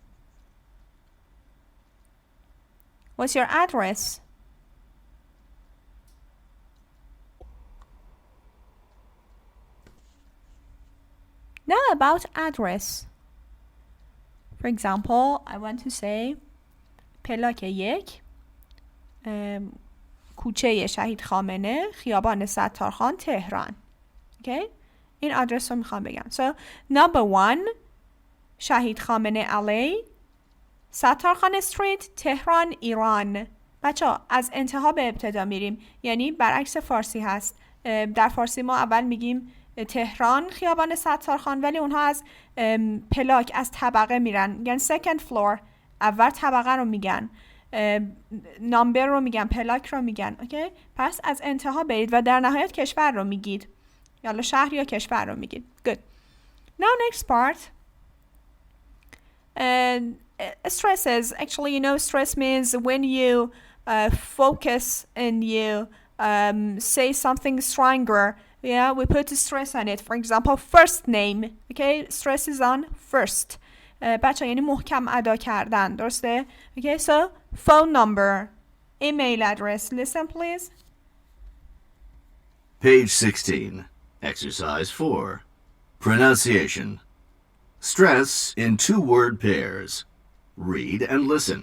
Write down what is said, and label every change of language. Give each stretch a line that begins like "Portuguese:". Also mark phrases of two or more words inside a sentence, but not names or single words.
English: What's your address? Now about address. For example, I want to say
Persian: پلاک 1 کوچه شهید خامنه خیابان ستارخان تهران.
English: Okay?
Persian: این آدرس رو میخوام بگم.
English: So, number 1
Persian: شهید خامنه علی ستارخان استریت تهران ایران. بچه از انتها به ابتدا میریم، یعنی برعکس فارسی هست. در فارسی ما اول میگیم تهران خیابان ستارخان، ولی اونها از پلاک از طبقه میرن، میگن
English: second floor،
Persian: اول طبقه رو میگن. نامبر رو میگن، پلاک رو میگن. اوکی؟ پس از انتها برید و در نهایت کشور رو میگید. یالا شهر یا کشور رو میگید.
English: Good. Now next part. Stresses. Actually, stress means when you focus and you say something stronger. Yeah, we put stress on it. For example, first name. Okay, stress is on first.
Persian: بچه یعنی محکم ادا کردن. درسته؟
English: Okay, so phone number, email address. Listen, please. Page 16. Exercise 4. Pronunciation. Stress in 2-word pairs. Read and listen.